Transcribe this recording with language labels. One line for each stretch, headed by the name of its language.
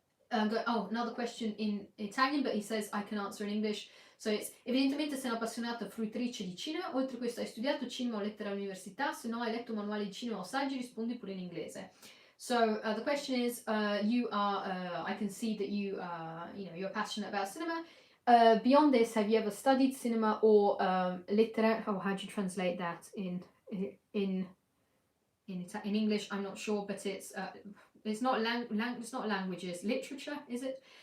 English: Another question in Italian, but he says I can answer in English. So it's:
Italian: evidentemente sei un'appassionata fruitrice di cinema, oltre a questo hai studiato cinema o lettera all'università, se no hai letto manuali di cinema o saggi, rispondi pure in inglese.
English: So the question is, you are, I can see that you're passionate about cinema. Beyond this, have you ever studied cinema or lettera? Oh, how do you translate that in English? I'm not sure, but it's not languages, literature, is it?